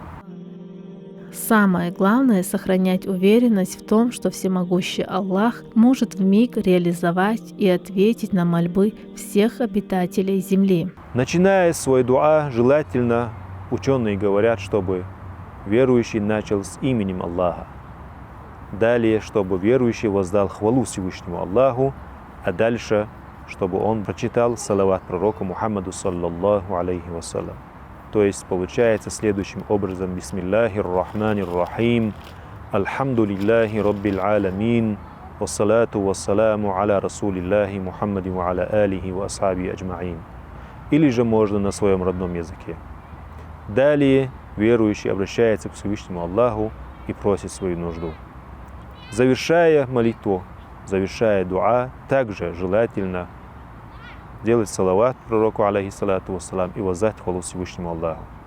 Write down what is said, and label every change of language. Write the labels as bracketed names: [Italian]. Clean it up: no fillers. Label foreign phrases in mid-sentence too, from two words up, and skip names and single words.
[Russian] Самое главное — сохранять уверенность в том, что всемогущий Аллах может вмиг реализовать и ответить на мольбы всех обитателей земли. Начиная свой дуа, желательно, ученые говорят, чтобы верующий начал с именем Аллаха. Далее, чтобы верующий воздал хвалу Всевышнему Аллаху, а дальше, чтобы он прочитал салават пророку Мухаммаду [Arabic] صلى الله عليه وسلم. [Russian] То есть получается следующим образом: [Arabic] بسم الله الرحمن الرحيم، الحمد لله رب العالمين، والصلاة والسلام على رسول الله محمد وعلى آله وأصحاب أجمعين. [Russian] Или же можно на своем родном языке. Далее верующий обращается к Всевышнему Аллаху и просит свою нужду. Завершая молитву, завершая дуа, также желательно делать салават пророку [Arabic] عليه الصلاة والسلام [Russian] и воздать хвалу Всевышнему Аллаху.